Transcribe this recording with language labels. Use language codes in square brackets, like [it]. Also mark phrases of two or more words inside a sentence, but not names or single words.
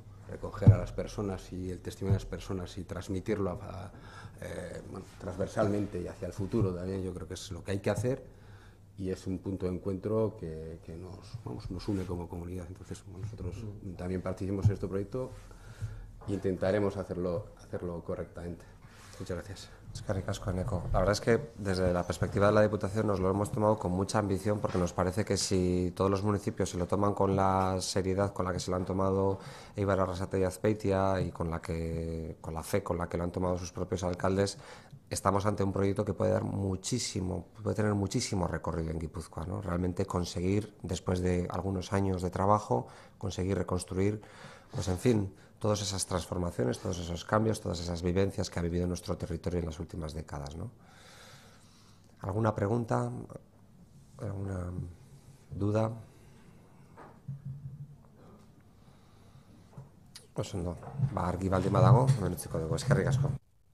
[es] Recoger a las personas y el testimonio de las personas y transmitirlo transversalmente y hacia el futuro también, yo creo que es lo que hay que hacer y es un punto de encuentro que nos une como comunidad. Entonces, nosotros también participamos en este proyecto e intentaremos hacerlo correctamente. Muchas gracias. [eu] Eskerrik asko, Eneco. [es] La verdad es que desde la perspectiva de la Diputación nos lo hemos tomado con mucha ambición porque nos parece que si todos los municipios se lo toman con la seriedad con la que se lo han tomado Eibar, Arrasate y Azpeitia y con la fe con la que lo han tomado sus propios alcaldes, estamos ante un proyecto que puede tener muchísimo recorrido en Guipúzcoa, ¿no? Realmente conseguir, después de algunos años de trabajo, conseguir reconstruir, pues en fin, todas esas transformaciones, todos esos cambios, todas esas vivencias que ha vivido nuestro territorio en las últimas décadas, ¿no? ¿Alguna pregunta? ¿Alguna duda? [eu] Oso ondo, argi baldin badago, hemen utziko dugu. Eskerrik asko.